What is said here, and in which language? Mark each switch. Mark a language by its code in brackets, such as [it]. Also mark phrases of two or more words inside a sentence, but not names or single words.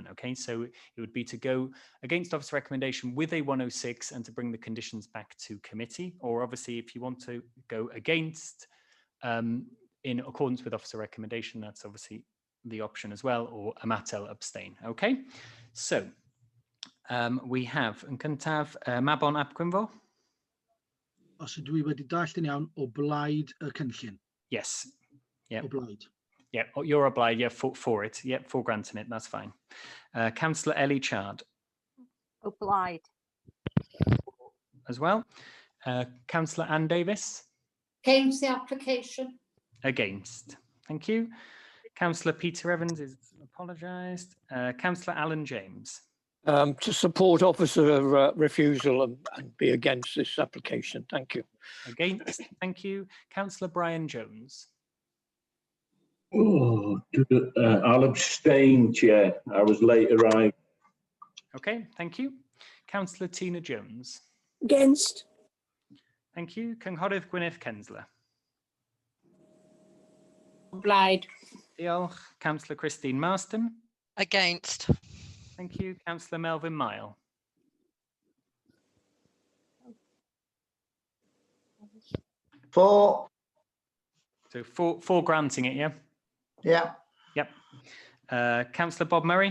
[en] Okay, so it would be to go against officer recommendation with a 106 and to bring the conditions back to committee, or obviously if you want to go against in accordance with officer recommendation, that's obviously the option as well, or a matel abstain. Okay, so we have [cy] yn cyntaf [en] Mabon ap Gwynfor. [cy] Os ydw I wedi darllen iawn, o blaid y cynllun. [en] Yes. Yeah. [cy] O blaid. [en] Yeah, you're obliged. Yeah, for it. Yeah, for granting it. That's fine. Councillor Ellie Chard. [cy] O blaid. [en] As well. Councillor Ann Davis. Against the application. Against. Thank you. Councillor Peter Evans is apologised. Councillor Alan James. To support officer refusal and be against this application. Thank you. Against. Thank you. Councillor Brian Jones. Oh, I'll abstain, Chair. I was late arrived. Okay, thank you. Councillor Tina Jones. Against. Thank you. [cy] Cynghorydd Gwyneth Kensler. Blaid. Diolch. [en] Councillor Christine Marston. Against. Thank you. Councillor Melvin Mile. For. So for granting it, yeah? Yeah. Yep. Councillor Bob Murray.